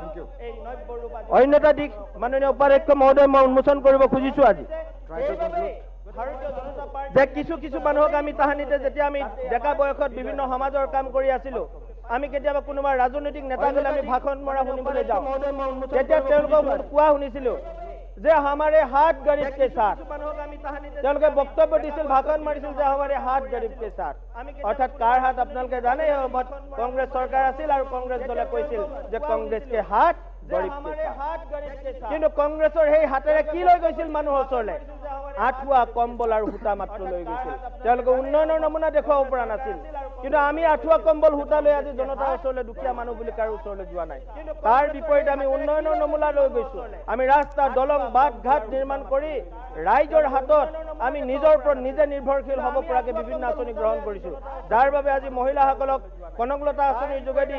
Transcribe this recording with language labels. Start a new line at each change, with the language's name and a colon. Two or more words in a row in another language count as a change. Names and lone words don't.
Assamese: অন্য এটা দিশ মাননীয় উপাধ্যক্ষ মহোদয় মই উন্মোচন কৰিব খুজিছো আজি যে কিছু মানুহক আমি তাহানিতে যেতিয়া আমি ডেকা বয়সত বিভিন্ন সমাজৰ কাম কৰি আছিলো আমি কেতিয়াবা কোনোবা ৰাজনৈতিক নেতা গ'লে আমি ভাষণ মৰা শুনিবলৈ যাওঁ তেতিয়া তেওঁলোকক কোৱা শুনিছিলো যে
Hindi: हमारे हाथ गरीब के साथ
Assamese: তেওঁলোকে বক্তব্য দিছিল ভাষণ মাৰিছিল যে
Hindi: हमारे हाथ गरीब के साथ
Assamese: অৰ্থাৎ কাৰ হাত আপোনালোকে জানে কংগ্ৰেছ চৰকাৰ আছিল আৰু কংগ্ৰেছ দলে কৈছিল যে
Hindi: कांग्रेस के हाथ गरीब के
Assamese: সাথ কিন্তু কংগ্ৰেছৰ সেই হাতেৰে কি লৈ গৈছিল মানুহৰ ওচৰলৈ আঠুৱা কম্বল আৰু সূতা মাত্ৰ লৈ গৈছিল তেওঁলোকে উন্নয়নৰ নমুনা দেখুৱাব পৰা নাছিল কিন্তু আমি আঠুৱা কম্বল সূতা লৈ আজি জনতাৰ ওচৰলৈ দুখীয়া মানুহ বুলি কাৰো ওচৰলৈ যোৱা নাই তাৰ বিপৰীতে আমি উন্নয়নৰ নমুনা লৈ গৈছো আমি ৰাস্তা দলং বাট ঘাট নিৰ্মাণ কৰি ৰাইজৰ হাতত আমি নিজৰ ওপৰত নিজে নিৰ্ভৰশীল হ'ব পৰাকৈ বিভিন্ন আঁচনি গ্ৰহণ কৰিছো যাৰ বাবে আজি মহিলাসকলক কনকলতা আঁচনিৰ যোগেদি